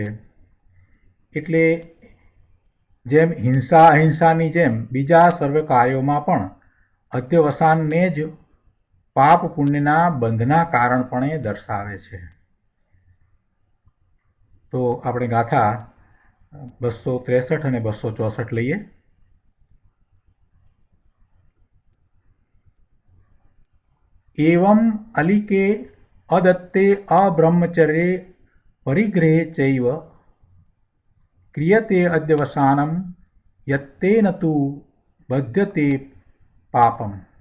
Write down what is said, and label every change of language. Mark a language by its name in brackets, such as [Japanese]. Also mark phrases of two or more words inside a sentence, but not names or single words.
[Gujarati] એટલે જેમ હિંસા અહિંસાની જેમ બીજા સર્વ કાર્યોમાં પણ અધ્યવસાનને જ પાપ પુણ્યના બંધના કારણપણે દર્શાવે છે. તો આપણે ગાથા 263 અને 264 લઈએ. [Sanskrit] एवं अलिके अदत्ते अब्रह्मचर्ये परिग्रहे चैव क्रियते अध्यवसानं यत्तेन तु बध्यते पापम्